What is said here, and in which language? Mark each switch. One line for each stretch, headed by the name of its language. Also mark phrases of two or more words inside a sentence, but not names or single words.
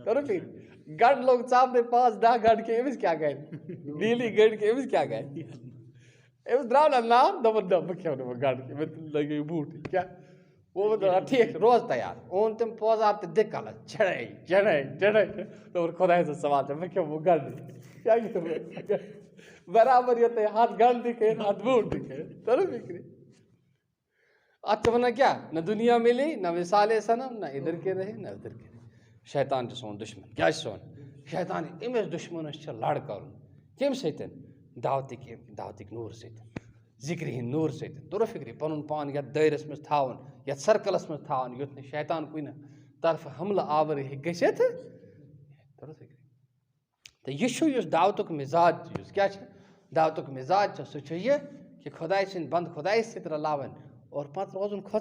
Kashmiri: کٔرٕو ٹھیٖک گنٛڈٕ لوگ ژاپنٕے 5-10 گنٛڈٕ کھیٚنۍ أمِس کیٛاہ گژھِ ڈیلی گنٛڈٕ کھیٚنۍ أمِس کیٛاہ گژھِ أمِس درٛاو نہ ناو دوٚپُن نہ بہٕ کھٮ۪مہٕ نہٕ وۄنۍ گنٛڈٕ کھیٚنۍ مےٚ لٲگِو بوٗٹھ کیٛاہ ووٚن ٹھیٖک روز تیار اوٚن تٔمۍ پوزار تہٕ دِ کَلَس چڑٲے دوٚپُن خۄداے سُنٛد سوال چھِ بہٕ کھٮ۪مہٕ وۄنۍ گنٛڈٕ کیٛاہ کھٮ۪مہٕ برابر یوٚتانۍ 100 گنٛڈٕ تہِ کھیٚنۍ 100 بوٗٹھ تہِ کھیٚنۍ تَرو فِکرِ اَتھ چھِ وَنان کیٛاہ
Urdu: نہ دُنیا مِلے نہ وِثالے صنم نہ اِدھر کے رہے نہ اُدھر کے رہے
Kashmiri: شیطان چھُ سون دُشمن کیٛاہ چھُ سون شیطان أمِس دُشمَنَس چھِ لَڑ کَرُن کَمہِ سۭتۍ دعوتٕکۍ نوٗر سۭتۍ ذِکرِ ہِنٛدۍ نوٗر سۭتۍ توٚرُو فِکرِ پَنُن پان یَتھ دٲیرَس منٛز تھاوُن یَتھ سٔرکٕلَس منٛز تھاوُن یُتھ نہٕ شیطان کُنہِ طرفہٕ حملہٕ آوُر ہیٚکہِ گٔژھِتھ توٚرُو فِکرِ تہٕ یہِ چھُ یُس دعوتُک مِزاج چھُ یُس کیٛاہ چھُ دعوتُک مِزاج چھُ سُہ چھُ یہِ کہِ خۄداے سٕنٛدۍ بنٛدٕ خۄدایَس سۭتۍ رلاوٕنۍ اور پَتہٕ روزُن